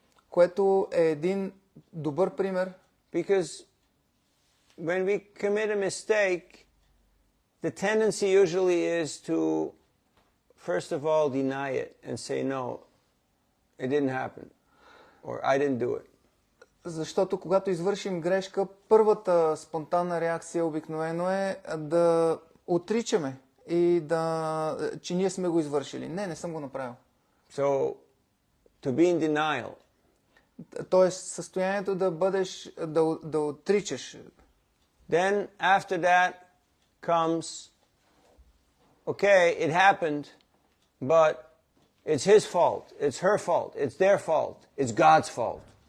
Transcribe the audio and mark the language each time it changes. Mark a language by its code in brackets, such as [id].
[bg] Което е един добър пример. [en] Because when we commit a mistake, the tendency usually is to, first of all, deny it and say, no, it didn't happen, or I didn't do it. [bg] Защото когато извършим грешка, първата спонтанна реакция обикновено е да отричаме и че ние сме го извършили. Не съм го направил. [en] So, to be in denial. [bg] Тоест, състоянието да бъдеш, да отричаш. [en] Then, after that comes, okay, it happened, but it's his fault, it's her fault, it's their fault, it's God's fault.